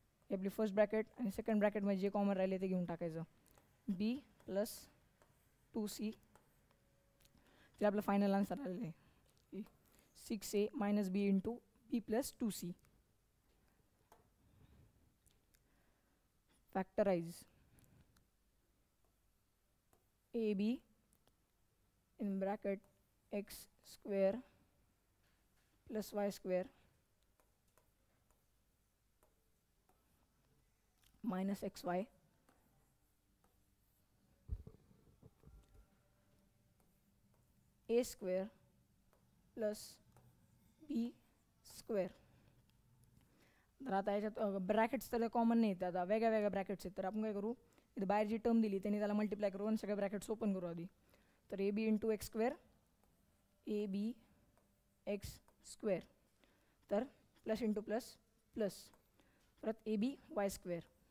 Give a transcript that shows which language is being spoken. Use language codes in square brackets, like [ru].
[mr] ही आपली first bracket आणि second ब्रॅकेटमध्ये जे कॉमन राहिले ते घेऊन टाकायचं बी प्लस 2c. ते आपलं फायनल आन्सर आलेलं आहे 6a minus B into B plus 2c. [en] Factorise ab in bracket x square plus y square minus xy a square plus b square. [mr] तर आता याच्यात ब्रॅकेट्स तर कॉमन नाही आहेत, आता वेगळ्या वेगळ्या ब्रॅकेट्स आहेत. तर आपण काय करू इथे बाहेर जी टर्म दिली त्यांनी त्याला मल्टिप्लाय करू आणि सगळे ब्रॅकेट्स ओपन करू आधी. [en] तर A B into x square A B x square तर plus into plus plus परत A B y square.